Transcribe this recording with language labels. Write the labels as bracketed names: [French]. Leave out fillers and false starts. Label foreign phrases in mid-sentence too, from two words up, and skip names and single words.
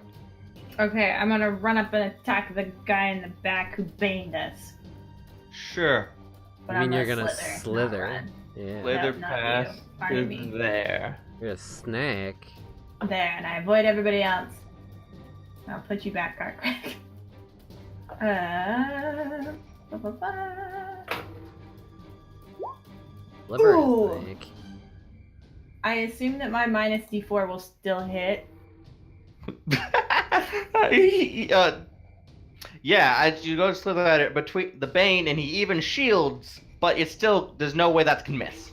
[English] Okay, I'm gonna run up and attack the guy in the back who baned us. Sure. But You mean I'm you're gonna not slither? run. Yeah. Slither not past you. Pardon to me. there. You're a snack. There, and I avoid everybody else. I'll put you back, Karkrak. Ba-ba-ba. Liver Ooh. snake. I assume that my minus D4 will still hit. Yeah, as you go to slither at it between the Bane, and he even shields, but it's still, there's no way that can miss.